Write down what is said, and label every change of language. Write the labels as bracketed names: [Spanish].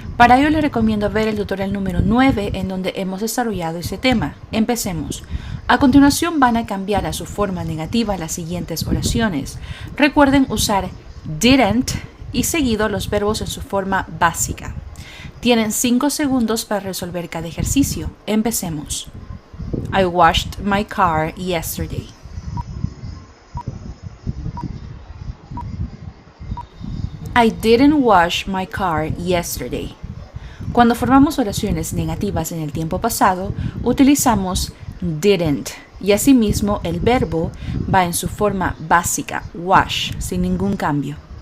[Spanish] Para ello les recomiendo ver el tutorial número 9 en donde hemos desarrollado ese tema. Empecemos. A continuación van a cambiar a su forma negativa las siguientes oraciones. Recuerden usar didn't y seguido los verbos en su forma básica. Tienen 5 segundos para resolver cada ejercicio. Empecemos. [English] I washed my car yesterday. I didn't wash my car yesterday. [Spanish] Cuando formamos oraciones negativas en el tiempo pasado, utilizamos didn't y asimismo el verbo va en su forma básica, wash, sin ningún cambio.